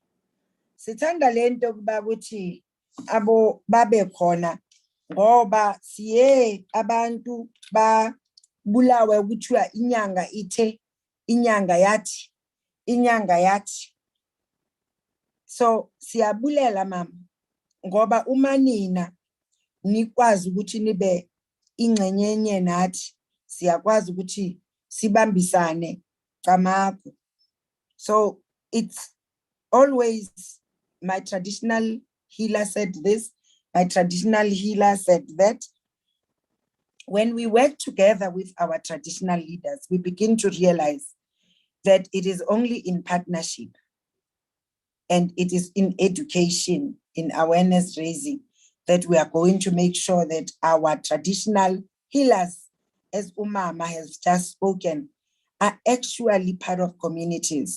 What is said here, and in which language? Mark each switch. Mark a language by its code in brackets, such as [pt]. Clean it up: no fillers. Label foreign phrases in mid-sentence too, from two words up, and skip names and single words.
[xh] Sithanda le nto kuba kuthi abo babe khona ngoba siye abantu bulawe kuthiwa inyanga ithe, inyanga yathi, inyanga yathi. So siyabulela mama ngoba uma nina nikwazi ukuthi nibe ingxenyenye nathi, siyakwazi ukuthi sibambisane Camagu. [en] So it's always, my traditional healer said this, my traditional healer said that. When we work together with our traditional leaders, we begin to realize that it is only in partnership and it is in education, in awareness raising, that we are going to make sure that our traditional healers, as Umama has just spoken, are actually part of communities.